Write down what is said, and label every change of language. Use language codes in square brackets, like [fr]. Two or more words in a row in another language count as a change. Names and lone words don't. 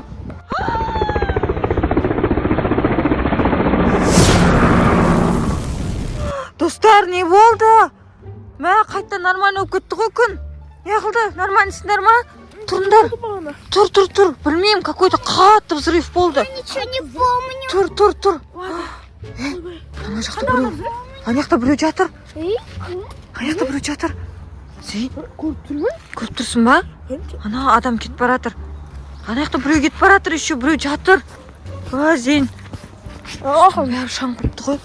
[kk] Достар, не болды? Мә, қайта нормально өп кетті ғой күн. Не қылды? Нормальнысыңдар ма? Тұрыңдар. Тұр. Білмеймін, какой-то қатты взрыв болды. [ru] Ничего не помню. [kk] Тұр. Ана жақта біреу. Ана біреу жатыр. Ана біреу жатыр. Сен көріп тұрсың ба? Ана адам кетіп баратыр. Ана біреу кетіп баратыр, еще біреу жатыр. Зейн. Бәрі шаң құпты ғой.